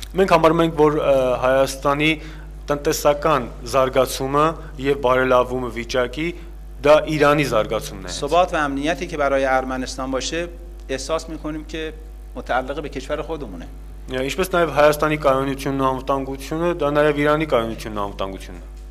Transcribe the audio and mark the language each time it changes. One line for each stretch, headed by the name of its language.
Armenian: Մենք համարում ենք, որ Հայաստանի տնտեսական զարգացումը եւ բարելավումը վիճակի դա Իրանի զարգացումն է.
Persian: ثبات و امنیتی که برای ارمنستان باشه احساس میکنیم که متعلق به کشور خودمونه.
Armenian: Ինչպես նաեւ Հայաստանի կայունությունն ու անվտանգությունը, դա նաեւ Իրանի կայունությունն ու անվտանգությունն է.